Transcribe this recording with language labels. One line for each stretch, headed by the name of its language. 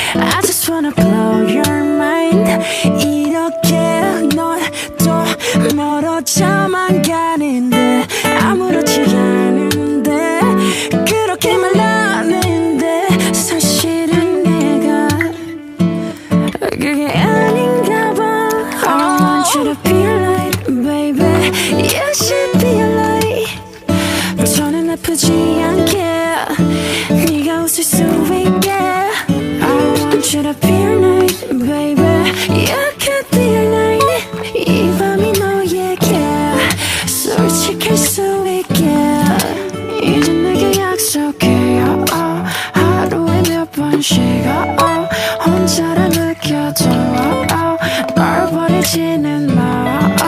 English: I just wanna blow your mind.
Korean: 이렇게 넌 또 멀어져만 가는데 아무렇지 않은데 그렇게 말하는데 사실은 내가 그게 아닌가 봐.
English: I want you to be alright baby. You should be alright.
Korean: 더는 아프지 않게 네가 웃을 수 있게.
English: I want you to be alright baby. You could be alright.
Korean: 이 밤이 너에게 솔직할 수 있게. 이제 내게 약속해 하루에 몇 번씩 혼자라 느껴도 널 버리지는 마.